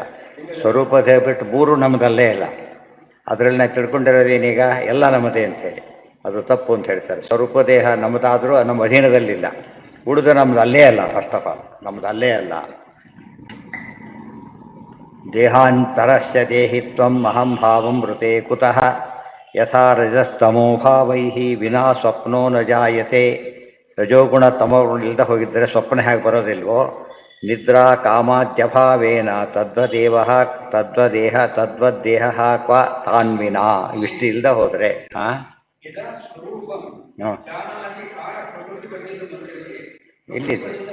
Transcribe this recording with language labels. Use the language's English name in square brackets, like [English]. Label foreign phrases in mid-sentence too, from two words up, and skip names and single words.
[Kannada] ಸ್ವರೂಪ ದೇಹ ಬಿಟ್ಟು ಮೂರು ನಮ್ಮದಲ್ಲೇ ಇಲ್ಲ. ಅದರಲ್ಲಿ ನಾವು ತಿಳ್ಕೊಂಡಿರೋದೇನೀಗ ಎಲ್ಲ ನಮ್ಮದೇ ಅಂತೇಳಿ, ಅದು ತಪ್ಪು ಅಂತ ಹೇಳ್ತಾರೆ. ಸ್ವರೂಪ ದೇಹ ನಮ್ಮದಾದರೂ ನಮ್ಮ ಅಧೀನದಲ್ಲಿಲ್ಲ. ಉಳಿದು ನಮ್ದು ಅಲ್ಲೇ ಅಲ್ಲ. [English] first of all [Kannada] ನಮ್ದು ಅಲ್ಲೇ ಅಲ್ಲ. [Sanskrit] ದೇಹಾಂತರಸ್ಯ ದೇಹಿತ್ವಂ ಅಹಂಭಾವಂ ಮೃತೆ ಕುತಃ ಯಥಾ ರಜಸ್ತಮೋ ಭಾವೈ ವಿನಾ ಸ್ವಪ್ನೋ ನ ಜಾಯತೆ. [Kannada] ರಜೋಗುಣ ತಮೋಗುಣ ಇಲ್ಲದೆ ಹೋಗಿದ್ದರೆ ಸ್ವಪ್ನ ಹೇಗೆ ಬರೋದಿಲ್ವೋ, [Sanskrit] ನಿದ್ರಾ ಕಾಮಾದ್ಯಭಾವೇನ ತದ್ವದೇವ ತದ್ವದೇಹ ತದ್ವದ್ದೇಹ ಕ್ವ ತಾನ್ವಿನಾ. [Kannada] ಇಷ್ಟು ಇಲ್ಲದೆ ಹೋದರೆ ಎಲ್ಲಿದೆ?